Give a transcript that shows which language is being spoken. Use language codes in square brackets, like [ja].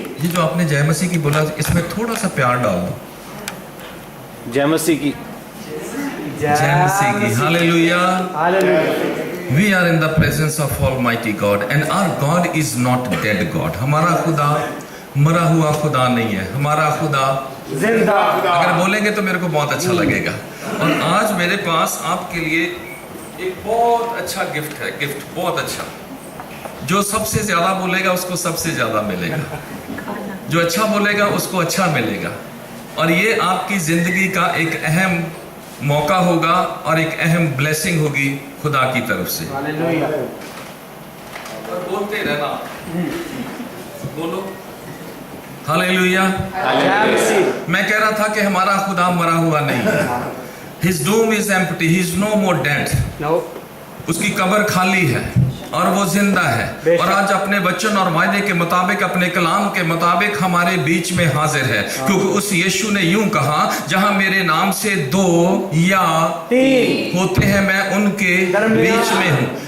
[hi] ये जो आपने जय मसीह की बोला, इसमें थोड़ा सा प्यार डाल दो। जय मसीह की। जय मसीह की। Hallelujah. [en] We are in the presence of Almighty God and our God is not dead God. [hi] हमारा खुदा मरा हुआ खुदा नहीं है, हमारा खुदा जिंदा। अगर बोलेंगे तो मेरे को बहुत अच्छा लगेगा। और आज मेरे पास आपके लिए एक बहुत अच्छा गिफ्ट है, गिफ्ट बहुत अच्छा। जो सबसे ज्यादा बोलेगा उसको सबसे ज्यादा मिलेगा, जो अच्छा बोलेगा उसको अच्छा मिलेगा। और ये आपकी जिंदगी का एक अहम मौका होगा और एक अहम ब्लेसिंग होगी खुदा की तरफ से। हालेलुया। और बोलते रहना, बोलो हालेलुया। मैं कह रहा था कि हमारा खुदा मरा हुआ नहीं है। [en] His tomb is empty, he is no more dead. [hi] उसकी कब्र खाली है और वो जिंदा है। और आज अपने वचन और वायदे के मुताबिक, अपने कलाम के मुताबिक हमारे बीच में हाजिर है, क्योंकि उस यीशु ने यूं कहा, जहां मेरे नाम से 2 या 3 होते हैं मैं उनके बीच में हूं।